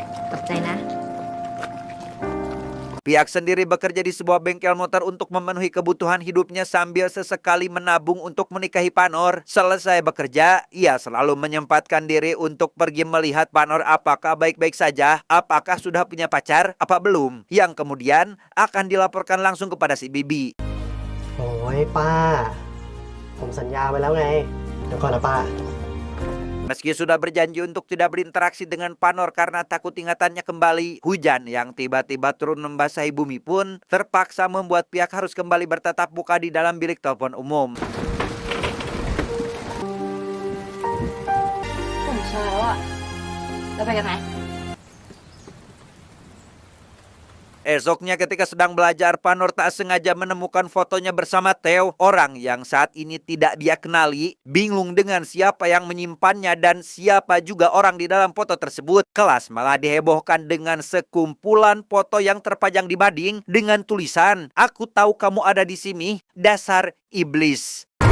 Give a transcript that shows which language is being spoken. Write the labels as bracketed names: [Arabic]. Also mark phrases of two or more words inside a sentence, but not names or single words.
[Indonesian] Pihak sendiri bekerja di sebuah bengkel motor untuk memenuhi kebutuhan hidupnya sambil sesekali menabung untuk menikahi Panor. Selesai bekerja, ia selalu menyempatkan diri untuk pergi melihat Panor apakah baik-baik saja, apakah sudah punya pacar, apa belum, yang kemudian akan dilaporkan langsung kepada si Bibi. [Thai] โอ้ยป้า ผมสัญญาไว้แล้วไง เดี๋ยวก่อนนะป้า [Indonesian] Meski sudah berjanji untuk tidak berinteraksi dengan Panor karena takut ingatannya kembali, hujan yang tiba-tiba turun membasahi bumi pun terpaksa membuat pihak harus kembali bertatap muka di dalam bilik telepon umum. [Thai] ผมเช้าอ่ะแล้วไปกันไหม [Indonesian] Esoknya ketika sedang belajar, Panor tak sengaja menemukan fotonya bersama Theo, orang yang saat ini tidak dia kenali. Bingung dengan siapa yang menyimpannya dan siapa juga orang di dalam foto tersebut. Kelas malah dihebohkan dengan sekumpulan foto yang terpajang di mading dengan tulisan, "Aku tahu kamu ada di sini, dasar iblis."